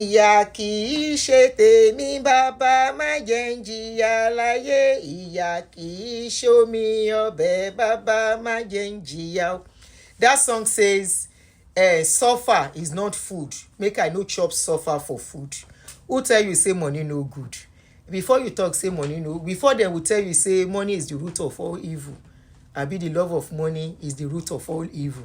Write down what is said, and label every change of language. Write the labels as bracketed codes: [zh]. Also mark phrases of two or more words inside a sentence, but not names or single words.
[yo] ìyà kì í ṣe tèmi bàbá má jẹ́ ń jìyà láyé ìyà kì í ṣomi ọbẹ̀ bàbá má jẹ́ ń jìyà. [pcm] That song says suffer is not food, make I no chop suffer for food. Who tell you say money no good? Before you talk say money no, before dem will tell you say money is the root of all evil, abi the love of money is the root of all evil.